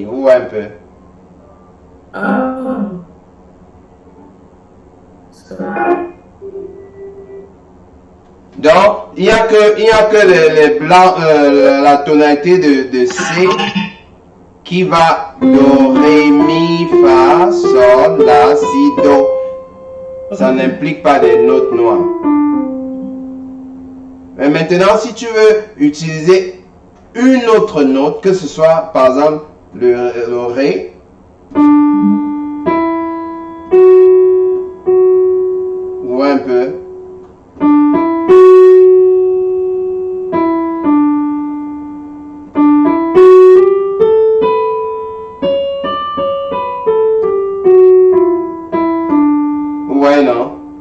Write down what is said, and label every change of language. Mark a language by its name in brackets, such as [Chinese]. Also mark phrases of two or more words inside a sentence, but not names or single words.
[French] Vous voyez un peu? Donc, il n'y a que les blancs, la tonalité de C qui va do, ré, mi, fa, sol, la, si, do. Ça n'implique pas des notes noires. Mais maintenant, si tu veux utiliser une autre note, que ce soit par exemple le ré, ou un peu, ouais, non?